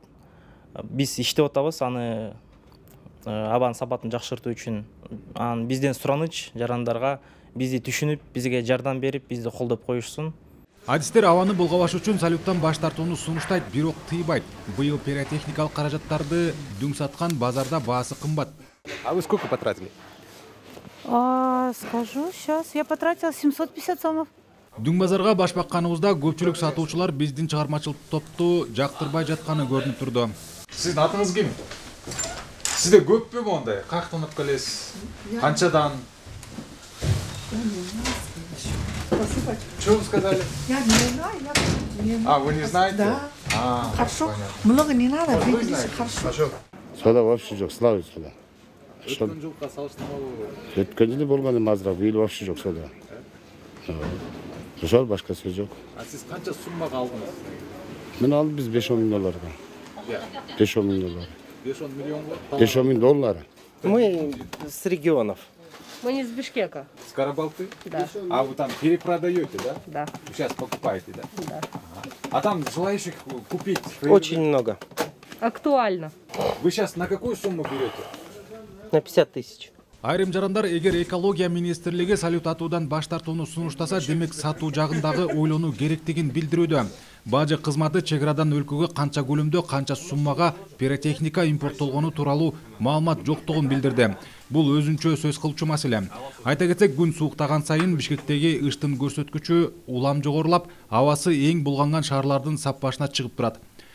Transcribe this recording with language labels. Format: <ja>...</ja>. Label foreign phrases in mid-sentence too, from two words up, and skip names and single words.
<ky>Биз иштеп атабыз, аны абанын сапатын жакшыртуу үчүн. Бизден сураныч жарандарга, бизди түшүнүп, бизге жардам берип, бизди колдоп коюшсун. Адистер абаны булгабаш үчүн салюттан баш тартууну сунуштайт, бирок тыйбайт. Быйыл пиротехникалык каражаттарды дүң саткан базарда баасы кымбат.</ky> <ru>А вы сколько потратили? Скажу, сейчас. Я потратила 750 сомов.</ru> <ky>Дүң базарга баш бакканыбызда көпчүлүк сатуучулар биздин чыгармачылык топту жактырбай жатканы көрүнүп турду. Сиздин атыңыз ким? Сизде көппү мондай? Каяктан алып келесиз? Канчадан?</ky> <ru>Спасибо. Что вы сказали? Я не знаю. Вы не знаете? Да. Хорошо. Понятно. Много не надо. Вот вы Выглядишь знаете. хорошо.</ru> <ky>Сода вообще жок, слава сода. Өткөн жылга салыштырмалуу. Өткөн жылы болгон эми азыраак, быйыл вообще жок сода. Ошол башка сөз жок. Сиз канча суммага алдыңыз? Мен алдым биз 5-10 миң долларга. 5-10 миң доллар. 5-10 миллионго? 5-10 миң доллар.</ky> <ru>Мы с регионов. Мы не из Бишкека. С Карабалты? Да. А вы там перепродаете, да? Да. Сейчас покупаете, да? Да. А там желающих купить? Очень много. Актуально. Вы сейчас на какую сумму берете? На 50 тысяч.</ru> <ky>Айрым жарандар эгер экология министрлиги салют атуудан баш тартууну сунуштаса, демек сатуу жагындагы ойлонуу керектигин билдирүүдө. Бажы кызматы чек арадан өлкөгө канча көлөмдө, канча суммага пиротехника импорттолгону тууралуу маалымат жоктугун билдирди. Бул өзүнчө сөз кылчу маселе. Айта кетсек, күн сууктаган сайын Бишкектеги ыштын көрсөткүчү улам жогорулап, абасы эң булганган шаарлардын сап башына чыгып турат.</ky>